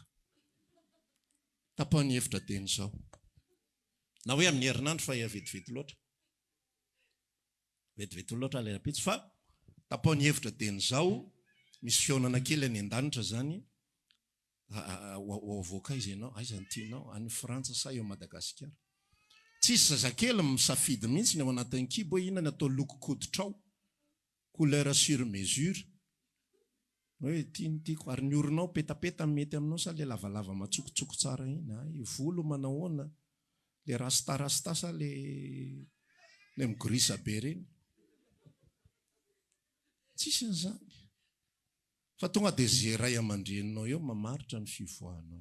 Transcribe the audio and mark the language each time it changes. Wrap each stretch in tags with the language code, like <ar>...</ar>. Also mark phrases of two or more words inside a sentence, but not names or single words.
<mg>Tapahany hevitra teny zao na hoe amin'ny herinandro fa vetivety loatra ilay rapitso fa tapahany hevitra teny zao misy fionana kely any an-danitra zany avoaka izy ianao aiza ny tianao any Frantsa sa eo Madagasikara. Tsisy zazakely misafidy mihitsy ny ao anatin'ny kibo hoe inona ny atao loko-koditrao</mg> <fr>couleur sur mesure</fr> <mg>hoe tiako ary ny orinao petapeta mety aminao sa le lavalava matsokotsoko tsara iny ay volo manahoana le rasta sa le migrisa be reny. Tsisy an'izany fa tonga dia zay ray aman-dreninao eo mamaritra ny fivoahanao.</mg>